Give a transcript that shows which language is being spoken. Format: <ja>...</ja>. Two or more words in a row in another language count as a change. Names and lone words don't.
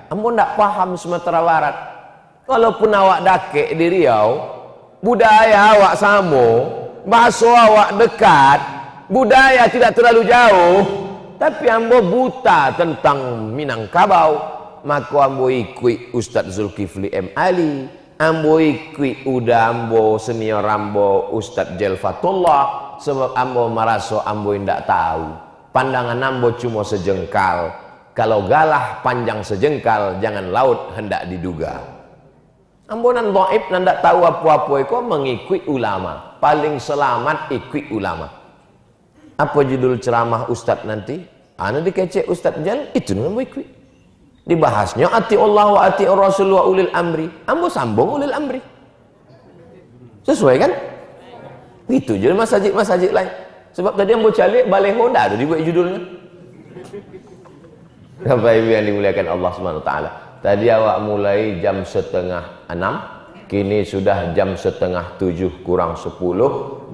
<id>Ambo tidak paham Sumatera Barat. Walaupun awak dakek di Riau, budaya awak sama, bahasa awak dekat, budaya tidak terlalu jauh, tapi ambo buta tentang Minangkabau. Maka ambo ikut Ustadz Zulkifli M. Ali, ambo ikut udah ambo senior ambo Ustadz Jelfatullah. Sebab ambo merasa ambo tidak tahu. Pandangan ambo cuma sejengkal. Kalau galah panjang sejengkal, jangan laut hendak diduga.</id> <min>Ambo nan dhaif nan tak tahu apa-apa iko mengikut ulama.</min> <id>Paling selamat ikut ulama. Apa judul ceramah Ustadz nanti?</id> <min>Ana dikecek Ustadz Jal, itu ambo ikut.</min> <ar>Dibahasnya أطيعوا الله وأطيعوا الرسول وأولي الأمر.</ar> <id>Ambo sambung ulil amri. Sesuai kan?</id> <min>Gitu je masjid-masjid lain. Sebab tadi ambo calik baleho dah ada dibuat judulnya.</min> <id>Bapak Ibu yang dimuliakan Allah</id> <ar>سبحانه وتعالى.</ar> <id>Tadi awak mulai jam 5:30, kini sudah jam 6:30 kurang 10.</id>